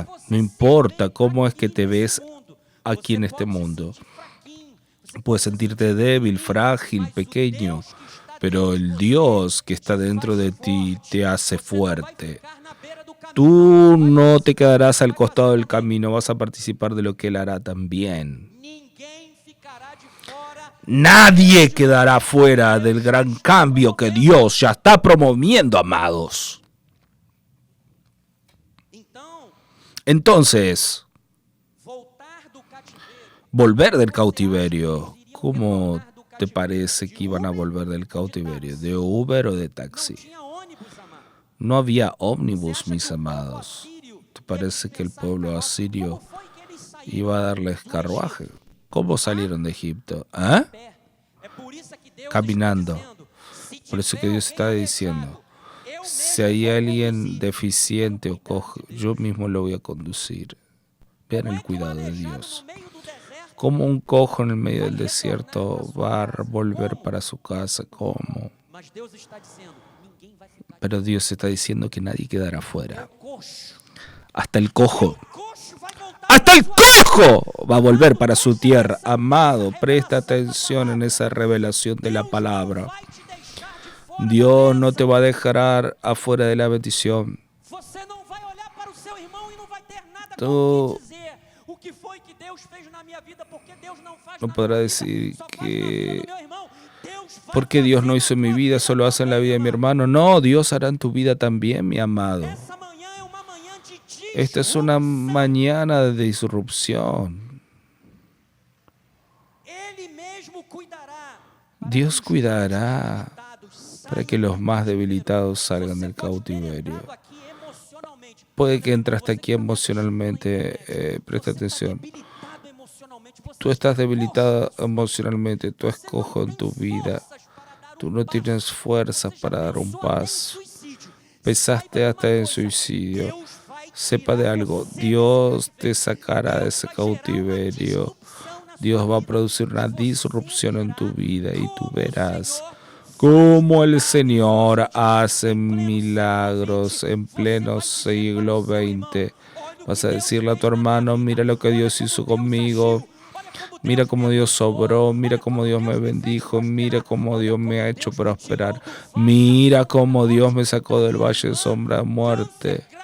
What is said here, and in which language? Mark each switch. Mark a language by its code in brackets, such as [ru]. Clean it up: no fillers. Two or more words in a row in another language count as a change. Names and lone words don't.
[es] No importa cómo es que te ves aquí en este mundo. Puedes sentirte débil, frágil, pequeño, pero el Dios que está dentro de ti te hace fuerte. Tú no te quedarás al costado del camino, vas a participar de lo que Él hará también. [pt] Ninguém ficará de fora. [es] Nadie quedará fuera del gran cambio que Dios ya está promoviendo, amados. Entonces, [pt] Voltar do cativeiro. [es] volver del cautiverio. ¿Cómo te parece que iban a volver del cautiverio? ¿De Uber o de [pt] Não [es] taxi? [pt] tinha ônibus, amado. [es] No había [pt] Você [es] ómnibus, [pt] acha que [es] mis [pt] o povo [es] amados. [pt] assírio [es] ¿Te [pt] teve [es] parece [pt] que [es] que el [pt] sair [es] pueblo [pt] carroça? [es] asirio [pt] Como foi que eles saíram [es] iba a darles [pt] do [es] carruaje? [pt] Egito? [es] ¿Cómo salieron de Egipto? ¿Ah? [pt] Pé. É por isso que Deus [es] Caminando. [pt] está dizendo, se [es] Por eso [pt] tiver [es] que Dios está [pt] alguém [es] diciendo, [pt] aleijado, eu [es] si [pt] mesmo [es] hay [pt] vou [es] alguien [pt] conduzir. [es] deficiente o [pt] Olha o cuidado [es] cojo, [pt] de Deus. [es] yo mismo lo voy a conducir. Vean [pt] Como [es] el [pt] é que um [es] cuidado de [pt] aleijado [es] Dios. [pt] no meio do deserto [es] Como un cojo en el medio [pt] vai [es] del [pt] retornar [es] desierto [pt] para sua [es] va a [pt] casa? [es] volver [pt] Como? [es] para su casa. ¿Cómo? [pt] Mas Deus está dizendo, ninguém vai ficar de [es] Pero Dios está diciendo que nadie quedará [pt] fora. [es] afuera. [pt] O coxo. [es] Hasta el cojo. [pt] O coxo vai voltar [es] ¡Hasta [pt] para [es] el [pt] sua [es] cojo! Va a volver para su tierra. Amado, presta atención en esa revelación de la [pt] Deus [es] palabra. [pt] não vai te deixar de fora da [es] Dios no te [pt] bênção. [es] va a dejar afuera de la bendición. [pt] Você não vai olhar para o seu irmão e não vai ter nada [es] Tú [pt] com o que dizer. O que foi que Deus fez na minha vida? Porque Deus não faz [es] no [pt] na [es] podrás [pt] minha [es] decir [pt] vida, só faz na vida [es] que [pt] do meu irmão. Deus vai [es] ¿por qué Dios no [pt] fazer [es] hizo en [pt] na [es] mi [pt] tua [es] vida? Solo hace en la vida de mi hermano. No, Dios hará en tu vida también, mi amado. [pt] Essa manhã é uma manhã de [es] Esta es una [pt] disrupção. [es] mañana de disrupción. [pt] Ele mesmo cuidará. [es] Dios cuidará Debilitados para que los más debilitados salgan del cautiverio. [pt] aqui emocionalmente. [es] Puede que entraste aquí emocionalmente, presta atención. Debilitado emocionalmente. [pt] Você [es] Tú estás [pt] está [es] debilitado [pt] coxo. [es] emocionalmente, tú [pt] Você não [es] escojo en [pt] tem [es] tu vida. [pt] forças para dar [es] Tú [pt] um [es] no [pt] passo. [es] tienes fuerzas [pt] Você já [es] para dar un [pt] pensou até em [es] paso. [pt] suicídio. [es] Pensaste [pt] Saiba de [es] hasta [pt] uma [es] en [pt] coisa, [es] suicidio. [pt] Deus vai [es] Sepa de [pt] tirar [es] algo, [pt] você [es] Dios [pt] desse [es] te sacará de ese [pt] Deus vai gerar uma [es] cautiverio. [pt] disrupção na [es] Dios [pt] sua [es] va a [pt] vida. [es] producir una [pt] Você [es] disrupción en tu [pt] verá [es] vida y tú [pt] como o [es] verás [pt] Senhor [es] cómo el Señor hace milagros en pleno siglo XX. Vas a decirle a tu hermano, mira lo que Dios hizo conmigo, mira cómo Dios sobró, mira cómo Dios me bendijo, mira cómo Dios me ha hecho prosperar, mira cómo Dios me sacó del valle de sombra de muerte.